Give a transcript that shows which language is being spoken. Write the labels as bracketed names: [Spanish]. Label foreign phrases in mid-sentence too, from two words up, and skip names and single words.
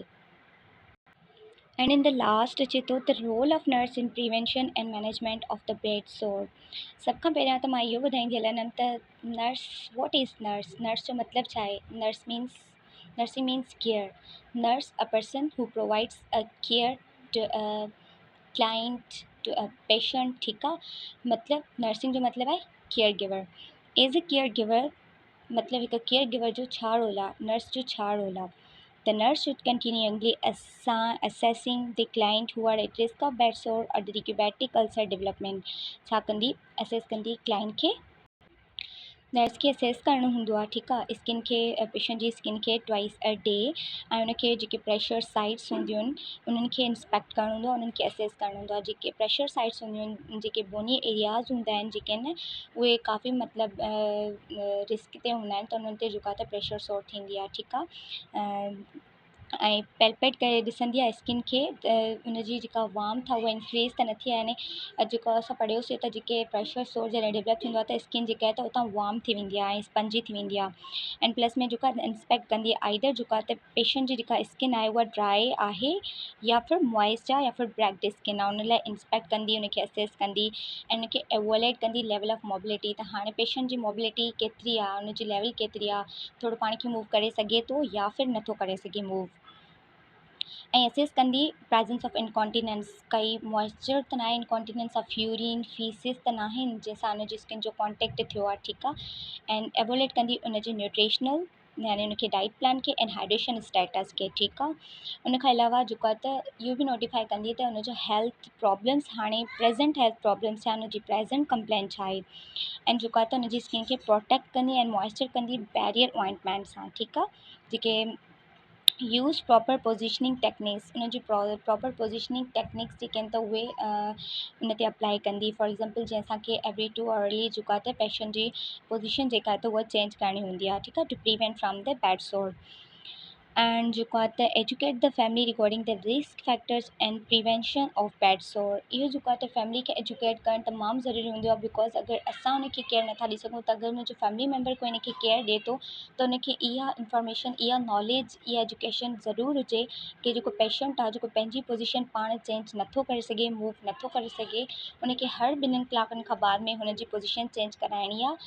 [English] And in the last [Sindhi] अचे थो [English] the role of nurse in prevention and management of the bed sore। [Sindhi] सभ खां पहिरियां त मां इहो ॿुधाईंदी हलंदमि त नर्स, [English] what is nurse, [Sindhi] नर्स जो मतिलबु छा आहे। [English] nursing means care, nurse a person who provides a care to a client, to a patient, [Sindhi] ठीकु आहे। मतिलबु नर्सिंग जो मतिलबु आहे [English] care giver. as a care giver [Sindhi] मतिलबु हिकु [English] care giver [Sindhi] जो छा रोल आहे, नर्स जो छा रोल आहे। [English] The nurse should continually assessing the client who are at risk of bed sore or the diabetic ulcer development। [Sindhi] छा कंदी, असेस कंदी क्लाइंट खे, नर्स खे असेस करणो हूंदो आहे, ठीकु आहे। स्किन खे पेशेंट जी स्किन खे [English] twice a day [Sindhi] ऐं उनखे जेके [English] pressure sites [Sindhi] हूंदियूं आहिनि उन्हनि खे इंस्पेक्ट करणो हूंदो आहे, उन्हनि खे असेस करणो हूंदो आहे। जेके [English] pressure sites [Sindhi] हूंदियूं आहिनि, जेके [English] bony areas [Sindhi] हूंदा आहिनि जेके आहिनि उहे काफ़ी मतिलबु रिस्क ते हूंदा आहिनि, त उन्हनि ते जेको आहे त [English] pressure sore [Sindhi] थींदी आहे, ठीकु आहे। ऐं पैल्पेट करे ॾिसंदी आहे स्किन खे त उनजी जेका वार्मथ आहे उहा इंक्रीज़ त नथी आहे। यानी जेको असां पढ़ियोसीं त जेके [English] pressure sore [Sindhi] जॾहिं डेवलप थींदो आहे त स्किन जेका आहे त उतां वार्म थी वेंदी आहे ऐं स्पंजी थी वेंदी आहे। [English] and plus [Sindhi] में जेको आहे इंस्पेक्ट कंदी आहे आइदर जेको आहे त पेशेंट जी जेका स्किन आहे उहा ड्राई आहे या फिर मॉइस्ट आहे या फिर [English] cracked skin [Sindhi] आहे, उन लाइ इंस्पेक्ट कंदी, उनखे असेस कंदी ऐं उनखे एवोलेट कंदी [English] level of mobility, [Sindhi] त हाणे पेशेंट जी मोबिलिटी केतिरी आहे, उनजी लेवल केतिरी आहे, थोरो पाण खे मूव करे सघे थो या फिर नथो करे सघे मूव। ऐं असेस कंदी [English] presence of incontinence, [Sindhi] काई मॉइस्चर त न आहे, [English] incontinence of urine feces [Sindhi] त न आहिनि जंहिंसां उनजी स्किन जो कॉन्टेक्ट थियो आहे, ठीकु आहे। एंड एवोलेट कंदी उनजे न्यूट्रिशनल यानी उनखे [English] diet plan [Sindhi] खे [English] and hydration status [Sindhi] खे, ठीकु आहे। उन खां अलावा जेको आहे त इहो बि नोटिफाई कंदी त उनजो [English] health problems [Sindhi] हाणे [English] present health problems [Sindhi] छा, उनजी [English] present complaint [Sindhi] छा आहे। एंड जेको आहे त उनजी स्किन खे प्रोटेक्ट कंदी एंड मॉइस्चर कंदी [English] barrier ointment [Sindhi] सां, ठीकु आहे। जेके [English] use proper positioning techniques, [Sindhi] उनजी [English] proper positioning techniques [Sindhi] जेके आहिनि त उहे उन ते अप्लाई कंदी। [English] for example [Sindhi] जीअं असांखे [English] every 2 hourly [Sindhi] जेको आहे त पेशेंट जी पोजिशन जेका आहे त उहा चेंज करणी हूंदी आहे, ठीकु आहे, [English] to prevent from the bed sore. एंड [Sindhi] जेको आहे त [English] educate the family regarding the risk factors and prevention of bed sore. [Sindhi] इहो जेको आहे त फैमिली खे एजुकेट करणु तमामु ज़रूरी हूंदो आहे, बिकॉज अगरि असां उनखे केयर नथा ॾेई सघूं त अगरि मुंहिंजो [English] family member [Sindhi] कोई इनखे केयर ॾिए थो त उनखे इहा इंफॉर्मेशन, इहा नॉलेज, इहा एजुकेशन ज़रूरु हुजे कि जेको पेशेंट आहे, जेको पंहिंजी पोजीशन पाण चेंज नथो करे सघे, मूव नथो करे सघे, उनखे हर 2 कलाकनि खां बाद में हुनजी पोजीशन चेंज कराइणी आहे।